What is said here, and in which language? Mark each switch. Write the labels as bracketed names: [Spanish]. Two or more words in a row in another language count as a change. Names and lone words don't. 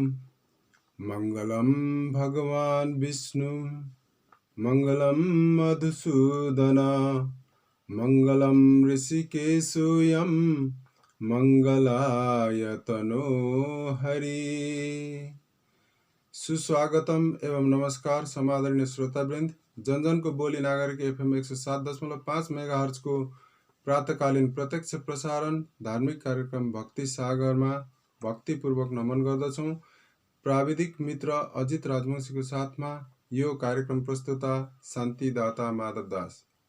[Sanskrit] मंगलम भगवान विष्णु मंगलम मधुसूदन मंगलम ऋषिकेशोऽयं मंगलाय तनो हरि। [Nepali] सुस्वागतम एवं नमस्कार समादरणीय श्रोतावृन्द। जनजन को बोली नागरिक एफएम 107.5 मेगाहर्ज को प्रातकालीन प्रत्यक्ष प्रसारण धार्मिक कार्यक्रम भक्ति सागरमा भक्तिपूर्वक नमन गर्दछौं। प्राविधिक मित्र अजित राजवंशीको साथमा यो कार्यक्रम प्रस्तुता शान्तिदाता माधव दास।